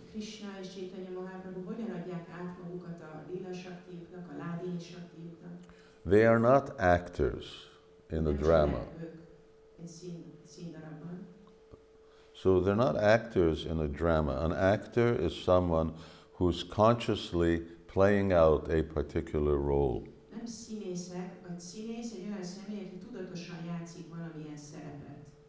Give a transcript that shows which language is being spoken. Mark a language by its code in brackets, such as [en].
[hu] Krishna és Caitanya Mahaprabhu hogyan adják át magukat a Lila Shaktiuknak, a Ládini Shaktiuknak? [en] They are not actors in a drama. [hu] Egy színdarabban. [en] So they're not actors in a drama. An actor is someone who's consciously playing out a particular role. [hu] Nem színészek, vagy színész egy olyan személy, aki tudatosan játszik valamilyen szerepet.